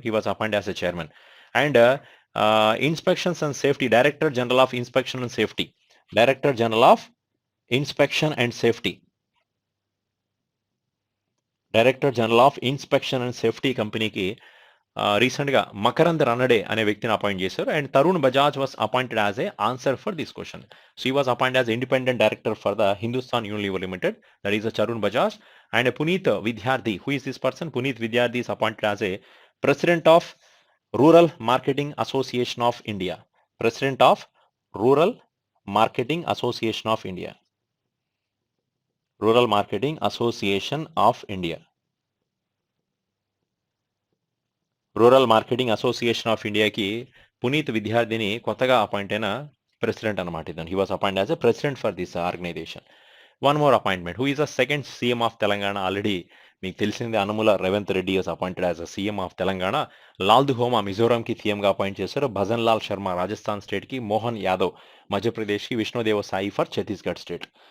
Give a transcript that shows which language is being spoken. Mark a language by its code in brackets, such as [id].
[en] He was appoint as a chairman. And inspections and safety, director general of inspection and safety, director general of inspection and safety, director general of inspection and safety [te] కంపెనీకి రీసెంట్గా మకరంద్ రనడే అనే వ్యక్తిని appoint చేశారు. [en] And Tarun Bajaj was appointed as a answer for this question. So he was appointed as independent director for the Hindustan Unilever limited, that is Tarun Bajaj. And Puneet Vidyarthi, who is this person? Puneet Vidyarthi is appointed as a president of Rural Marketing Association of India, president of Rural Marketing Association of India, Rural Marketing Association of India, [te] rural marketing association of ఇండియాకి పునీత్ విద్యార్థిని కొత్తగా appoint అయిన president అనమాట. [en] ఇతను he was appoint as a president for this organization. One more appointment, who is the second CM of Telangana? [te] Already మీకు తెలిసిందే, [en] Anumula Revanth Reddy was appointed as a CM of Telangana. [te] Lal దుహోమా మిజోరాంకి సీఎంగా appoint చేశారు. భజన్ లాల్ శర్మ రాజస్థాన్ స్టేట్కి, మోహన్ యాదవ్ మధ్యప్రదేశ్కి, విష్ణుదేవ సాయి ఫర్ ఛత్తీస్గఢ్ స్టేట్.